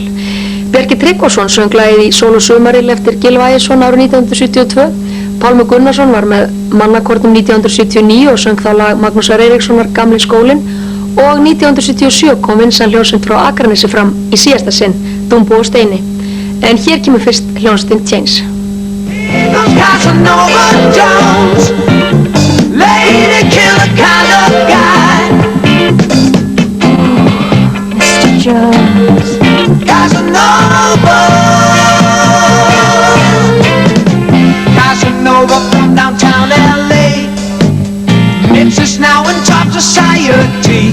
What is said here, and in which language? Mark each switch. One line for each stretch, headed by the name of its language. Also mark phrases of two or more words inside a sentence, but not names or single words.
Icelandic: Bjarki Tryggvason söng lagið í Sól og sumaril eftir Gylfa Ægisson árið 1972. Pálmi Gunnarsson var með Mannakornum 1979 og söng þá lag Magnúsar Eiríkssonar Gamli skólinn og 1977 kom vinsæl hljómsveit frá Akranesi fram í síðasta sinn, Dumbo og Steini. En hér kemur fyrst hljómsveitin Chains.
English: Casanova Jones, lady killer kind of guy. Mr. Jones. Casanova from downtown LA, Memphis now in top society.